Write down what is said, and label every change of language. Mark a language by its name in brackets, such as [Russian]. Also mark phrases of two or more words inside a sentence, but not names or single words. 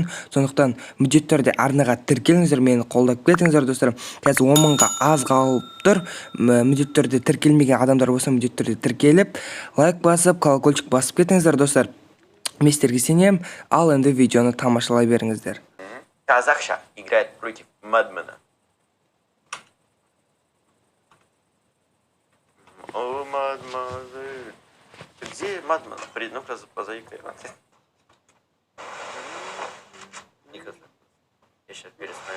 [Kazakh] Сондықтан міндетті түрде арнаға тіркеліңіздер, мені қолдап кетіңіздер достар. Қазір 10 мыңға аз қалып тұр. Міндетті түрде тіркелмеген адамдар болса, міндетті түрде тіркеліп, лайк басып, колокольчик басып кетіңіздер достар. Мен сіздерге сенемін. Ал енді видеоны тамашалай беріңіздер. [Russian] Казахша играет против Madman'а. О, мадемуазель. Где Madman? Ну-ка, позови-ка. Я сейчас пересмотрю.